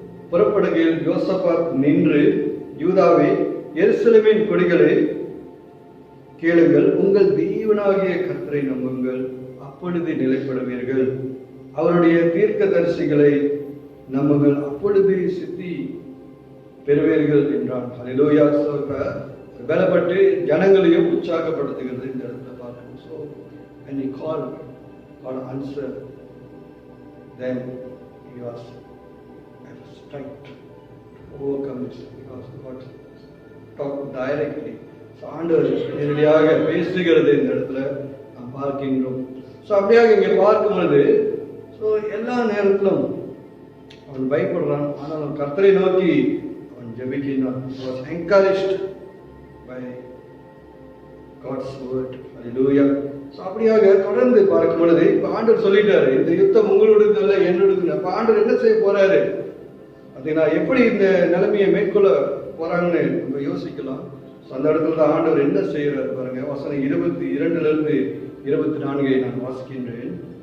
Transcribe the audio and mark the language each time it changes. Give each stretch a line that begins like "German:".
Tamil: புறப்படுகையில் யோசபாத் நின்று, யூதாவே, எருசலேமின் கொடிகளே கேளுங்கள், உங்கள் தேவனாகிய கர்த்தரை நம்புங்கள், அப்பொழுது நிலைப்படுவீர்கள், அவருடைய தீர்க்கதரிசிகளை நம்புங்கள், அப்பொழுது சித்தி பெறுவீர்கள் என்றான். அல்லேலூயா. பலப்பட்டு ஜனங்களையும் உற்சாகப்படுத்துகிறது இந்த இடத்துல பார்க்கணும்.
English: When he called, God answered. Then he was strength to overcome it, because God talked directly.
Tamil: ஆண்டவர் நேரடியாக பேசுகிறது இந்த இடத்துல நாம் பார்க்கின்றோம். அப்படியாக இங்கே பார்க்கும் பொழுது எல்லா நேரத்திலும் அவன் பயப்படுறான், ஆனால் அவன் கர்த்தரை நோக்கி அவன் ஜெபிக்கிறான்.
English: He was encouraged by God's word. Hallelujah.
Tamil: அப்படியாக தொடர்ந்து பார்க்கும் பொழுது இப்ப ஆண்டவர் சொல்லிட்டாரு, இந்த யுத்தம் உங்களோடது அல்ல, என்னோடது. அப்ப ஆண்டவர் என்ன செய்ய போறாரு, அப்படின்னா எப்படி இந்த நிலைமையை மேற்கொள்ள போறாங்கன்னு நம்ம யோசிக்கலாம். அந்த இடத்துல தான் ஆண்டவர் என்ன செய்யறாரு பாருங்க. வசனம் 22 to 24 நான் வாசிக்கின்றேன்.